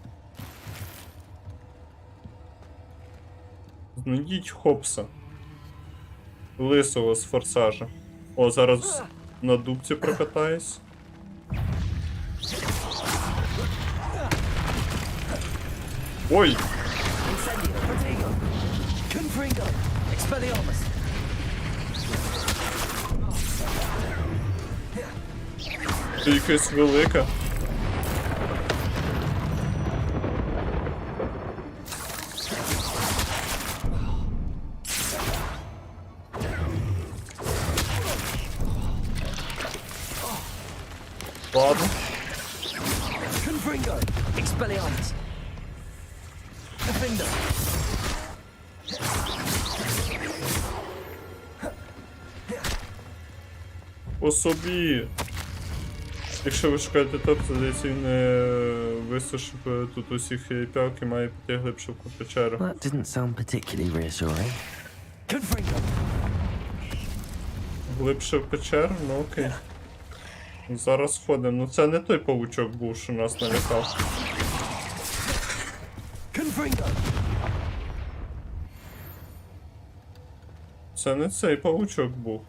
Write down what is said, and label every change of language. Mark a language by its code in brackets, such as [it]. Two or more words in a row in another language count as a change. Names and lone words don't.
[uk] Знайдіть хопса. Лисого з форсажа. О, зараз на дубці прокатаюсь. Ой! [la] Confringo. Expelliarmus. [uk] Це якась велика. Ладно. [la] Confringo. Expelliarmus. Defendo. [uk] По собі. Якщо ви шукаєте топ, то здається він висушив тут усіх п'явок і має піти глибше в печеру. [en] That didn't sound particularly reassuring. [la] Confringo. [uk] Глибше в печеру? Ну окей. Зараз ходимо. Ну це не той павучок був, що нас налякав. [la] Confringo. [uk] Це не цей павучок був.